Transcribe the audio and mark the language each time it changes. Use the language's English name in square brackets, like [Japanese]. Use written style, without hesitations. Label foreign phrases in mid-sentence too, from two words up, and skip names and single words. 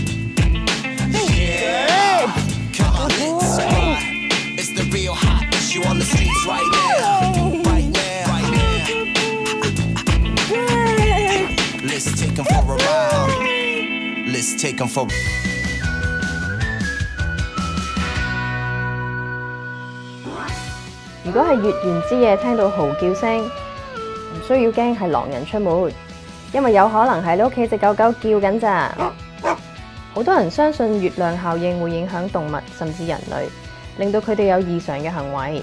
[English] Yeah. Come on, let's ride. It's the real hot issue on the streets right now. Right now. Right now. Let's take 'em for a ride. Let's take 'em for. [Cantonese] 如果係月圓之夜聽到嚎叫聲，唔需要驚係狼人出沒，因為有可能係你屋企隻狗狗叫緊咋。好多人相信月亮效應會影響動物甚至人類，令到佢哋有異常嘅行為。